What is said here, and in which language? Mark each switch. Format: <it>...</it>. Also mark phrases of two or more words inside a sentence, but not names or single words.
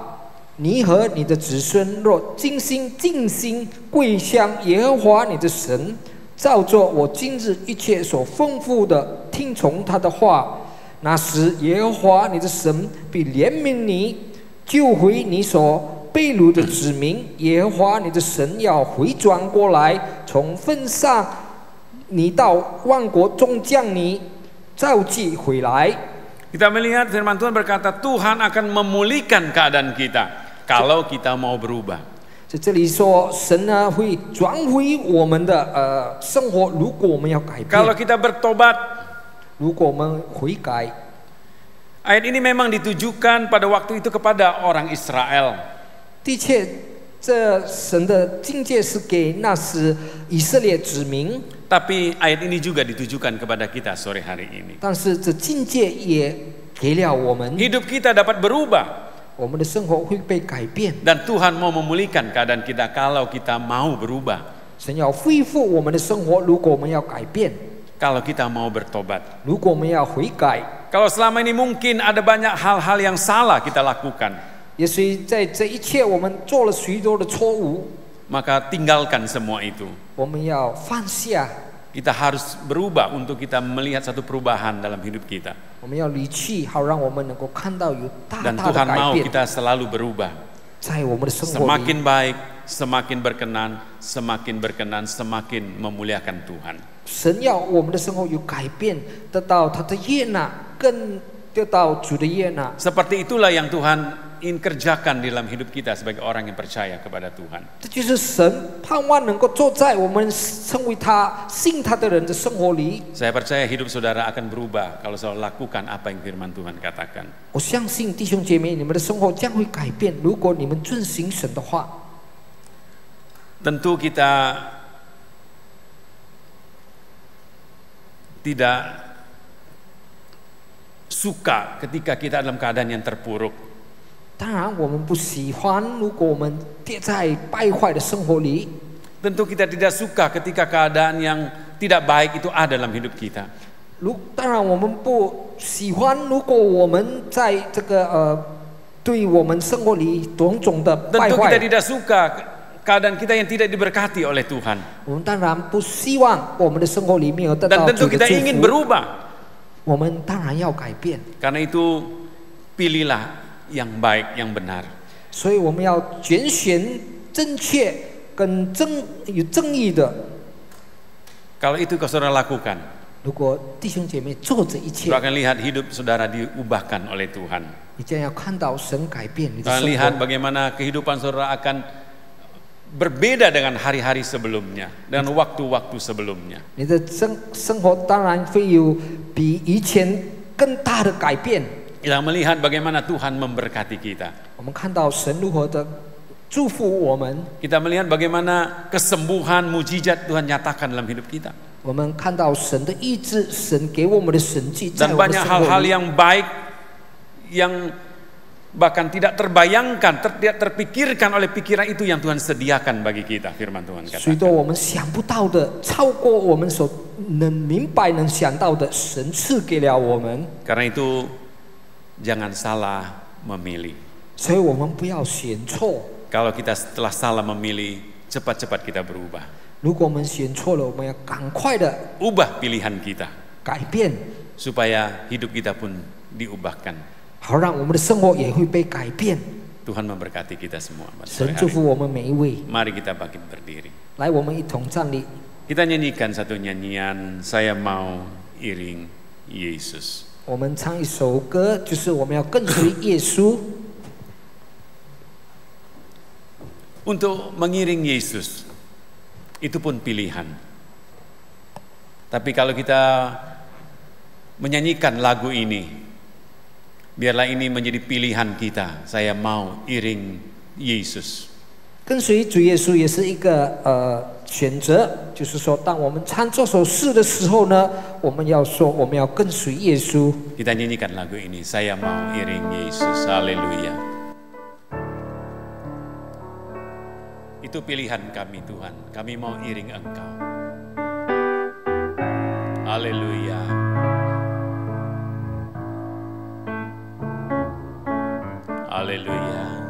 <zh>你和你的子孙若尽心尽心跪向耶和华你的神，照做我今日一切所吩咐的，听从他的话，那时耶和华你的神必怜悯你，救回你所被掳的子民。耶和华你的神要回转过来，从分散你到万国中将你召集回来。</zh> <id>Kita melihat firman Tuhan berkata Tuhan akan memulihkan keadaan kita. Kalau kita mau berubah.</id> <zh>在这里说，神呢会转回我们的生活，如果我们要改变。</zh> <id>Kalau kita bertobat,</id> <zh>如果我们悔改。</zh> <id>ayat ini memang ditujukan pada waktu itu kepada orang Israel.</id> <zh>的确，这神的境界是给那时以色列子民。</zh> <id>Tapi ayat ini juga ditujukan kepada kita sore hari ini.</id> <zh>但是这境界也给了我们，</zh> <id>Hidup kita dapat berubah.</id> <zh>我们的生活会被改变。</zh> <id>Dan Tuhan mau memulihkan keadaan kita kalau kita mau berubah.</id> <zh>神要恢复我们的生活，如果我们要改变，</zh> <id>Kalau kita mau bertobat.</id> <zh>如果我们要悔改。</zh> <id>Kalau selama ini mungkin ada banyak hal-hal yang salah kita lakukan.</id> <zh>也许在这一切我们做了许多的错误，</zh> <id>Maka tinggalkan semua itu.</id> <zh>我们要放下。</zh> <id>Kita harus berubah untuk kita melihat satu perubahan dalam hidup kita.</id> <zh>我们要离去，好让我们能够看到有大</zh> <id>Dan</id> <zh>大的</zh> <id>Tuhan</id> <zh>改</zh> <id>mau</id> <zh>变，</zh> <id>kita selalu berubah.</id> <zh>在我们的生活里。</zh> <id>Semakin baik, semakin berkenan, semakin memuliakan Tuhan.</id> <zh>神要我们的生活有改变，得到他的悦纳，更得到主的悦纳。</zh> <id>Seperti itulah yang Tuhan ingin kerjakan dalam hidup kita sebagai orang yang percaya kepada Tuhan.</id> <zh>这就是神盼望能够坐在我们成为他信他的人的生活里。</zh> <id>Saya percaya hidup saudara akan berubah kalau saudara lakukan apa yang firman Tuhan katakan.</id> <zh>我相信弟兄姐妹，你们的生活将会改变，如果你们遵行神的话。</zh> <id>Tentu kita tidak suka ketika kita dalam keadaan yang terpuruk.</id> <zh>当然，我们不喜欢，如果我们跌在败坏的生活里。</zh> <id>Tentu kita tidak suka ketika keadaan yang tidak baik itu ada dalam hidup kita.</id> <zh>当然，我们不喜欢，如果我们在这个对我们生活里种种的败</zh> <id>Tentu</id> <zh>坏。</zh> <id>kita tidak suka keadaan kita yang tidak diberkati oleh Tuhan.</id> <zh>我们当然不希望我们的生活里面有得</zh> <id>Dan</id> <zh>到</zh> <id>tentu</id> <zh>主的</zh> <id>kita</id> <zh>祝</zh> <id>ingin</id> <zh>福。</zh> <id>berubah.</id> <zh>我们当然要改变，</zh> <id>Karena itu pilihlah yang baik, yang benar.</id> <zh>所以我们要拣选正确跟有正义的。</zh> <id>Kalau itu kau saudara lakukan,</id> <zh>如果弟兄姐妹做这一切</zh> <id>saudara，akan lihat hidup saudara diubahkan oleh Tuhan.</id> <zh>你将要看到神改变你的</zh> <id>Dan</id> <zh>生</zh> <id>lihat</id> <zh>活。</zh> <id>bagaimana kehidupan saudara akan berbeda dengan hari-hari sebelumnya dan waktu-waktu sebelumnya.</id> <zh>你的生活当然会有比以前更大的改变。</zh> <id>Kita melihat bagaimana Tuhan memberkati kita.</id> <zh>我们看到神如何的祝福我们，</zh> <id>Kita melihat bagaimana kesembuhan, mujizat Tuhan nyatakan dalam hidup kita.</id> <zh>我们看到神的意志，神给我们的神迹在</zh> <id>Dan</id> <zh>我们的</zh> <id>banyak</id> <zh>生活</zh> <id>hal-hal</id> <zh>里。</zh> <id>yang baik yang bahkan tidak terbayangkan, tidak terpikirkan oleh pikiran itu yang Tuhan sediakan bagi kita. Firman Tuhan</id> <zh>许多</zh> <id>katakan.</id> <zh>我们想不到的，超过我们所能明白、能想到的，神赐给了我们。</zh> <id>Karena itu jangan salah memilih.</id> <zh>所以我们不要选错。</zh> <id>Kalau kita setelah salah memilih, cepat-cepat kita berubah.</id> <zh>如果我们选错了，我们要赶快的</zh> <id>Ubah pilihan kita</id> <zh>改变，</zh> <id>supaya hidup kita pun diubahkan.</id> <zh>好让我们的生活也会被改变。</zh> <id>Tuhan memberkati kita semua.</id> <zh>神祝福我们每一位。</zh> <id>Mari kita bangkit berdiri.</id> <zh>来，我们一同站立。</zh> <id>Kita nyanyikan satu nyanyian, saya mau iring Yesus.</id> <zh>我们唱一首歌，就是我们要跟随耶稣。</zh> <id>Untuk mengiring Yesus, itu pun pilihan. Tapi kalau kita menyanyikan lagu ini, biarlah ini menjadi pilihan kita. Saya mau iring Yesus.</id> <zh>跟随主耶稣也是一个选择，就是说，当我们唱这首诗的时候呢，我们要说我们要跟随耶稣。</zh> <id>Kita nyanyikan lagu ini, saya mau iring Yesus. Haleluya. Itu pilihan kami Tuhan, kami mau iring Engkau. Haleluya. Haleluya.</id>